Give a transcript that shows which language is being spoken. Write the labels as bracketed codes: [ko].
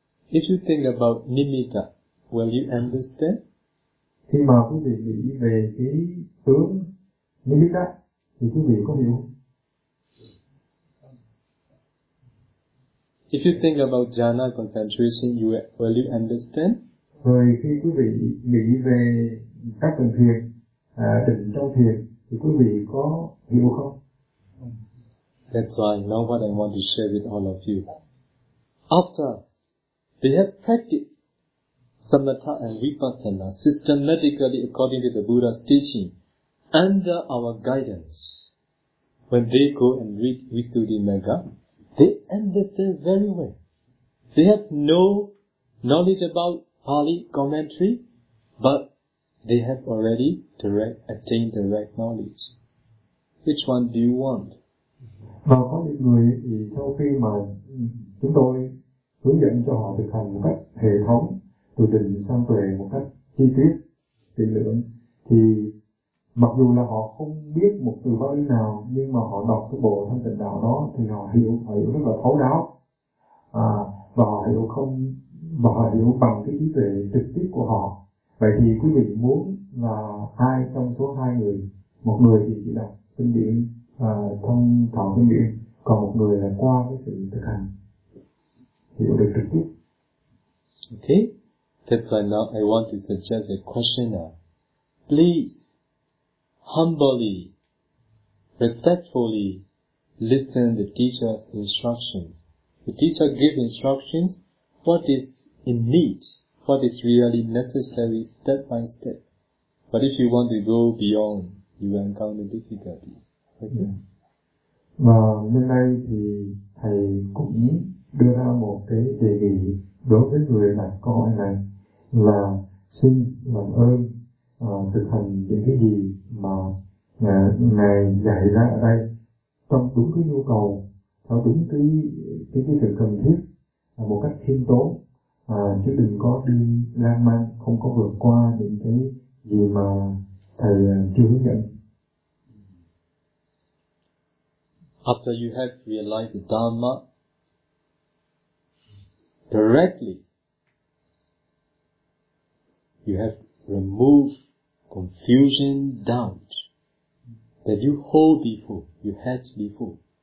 [en] If you think about nimitta, will you understand? [vi] Khi mà quý vị nghĩ về cái tướng nimitta, thì quý vị có hiểu không? [en] If you think about jhana concentration, will you understand? [vi] Rồi khi quý vị nghĩ về các tầng thiền, định trong thiền, thì quý vị có hiểu không? [en] That's why now what I want to share with all of you. After they have practiced samatha and vipassana systematically according to the Buddha's teaching under our guidance. When they go and read Visuddhimagga, they understand very well. They have no knowledge about Pali commentary, but they have already attained direct knowledge. Which one do you want? [vi] Và có những người thì sau khi mà chúng tôi hướng dẫn cho họ thực hành một cách hệ thống, từ định sang tuệ một cách chi tiết, kỹ lưỡng, thì mặc dù là họ không biết một từ Pali nào, nhưng mà họ đọc cái bộ thanh tịnh đạo đó thì họ hiểu rất là thấu đáo. Và họ hiểu bằng cái trí tuệ trực tiếp của họ. Vậy thì quý vị muốn là ai trong số hai người, một người thì chỉ đọc kinh điển, thông thọ kinh điển, còn một người là qua cái sự thực hành, hiểu được trực tiếp. [en] Okay, that's why now I want to suggest a questioner. Please, humbly, respectfully listen the teacher's instructions. The teacher gives instructions, what is in need, what is really necessary, step by step. But if you want to go beyond, you will encounter difficulty. [vi] Và nhân đây thì thầy cũng đưa ra một cái đề nghị đối với người đặt câu hỏi này là xin làm ơn thực hành những cái gì mà ngài dạy ra ở đây trong đúng cái nhu cầu, theo đúng cái sự cần thiết một cách khiêm tốn, chứ đừng có đi lan man, không có vượt qua những cái gì mà thầy chưa hướng dẫn. [en] After you have realized the Dharma directly, you have removed confusion, doubt that you hold before, you had before.